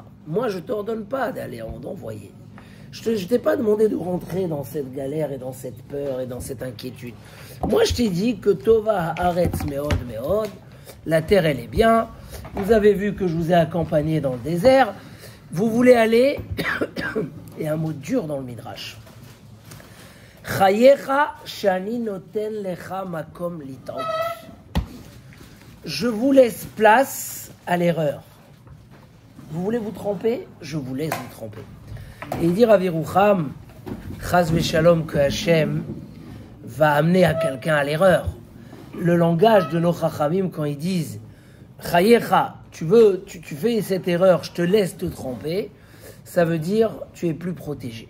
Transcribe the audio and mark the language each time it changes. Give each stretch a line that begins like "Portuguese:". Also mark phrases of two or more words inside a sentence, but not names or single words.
French: Moi, je ne t'ordonne pas d'aller d'envoyer. Je ne t'ai pas demandé de rentrer dans cette galère et dans cette peur et dans cette inquiétude. Moi, je t'ai dit que
Hebrew: טובה הארץ מאוד מאוד,
French: la terre, elle est bien. Vous avez vu que je vous ai accompagné dans le désert. Vous voulez aller, et un mot dur dans le Midrash.
Hebrew: חייך שאני נותן לך מקום לטעות.
French: Je vous laisse place à l'erreur. Vous voulez vous tromper? Je vous laisse vous tromper. Et il dit Rav Yerucham,
Hebrew: חס ושלום,
French: que Hachem va amener à quelqu'un à l'erreur. Le langage de nos chachamim quand ils disent Chayecha, tu fais cette erreur, je te laisse te tromper, ça veut dire tu es plus protégé.